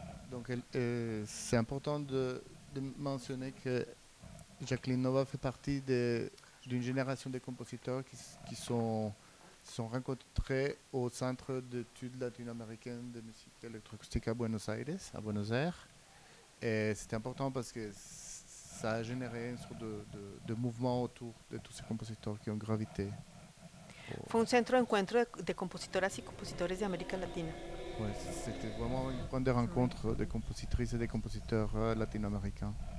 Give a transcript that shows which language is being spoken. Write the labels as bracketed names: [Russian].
[French] Donc, c'est important de [Spanish] mencionar [French] que Jacqueline Nova fait partie d'une génération de compositeurs qui sont rencontrés au Centre d'études latino-américaines de musique électroacoustique à Buenos Aires. Et c'était important parce que ça a généré une sorte de mouvement autour de tous ces compositeurs qui ont gravité. [Spanish] Fue un centro de encuentro de compositoras y compositores de América Latina. [French] Oui, c'était vraiment un point de rencontre des compositrices et des compositeurs latino-américains.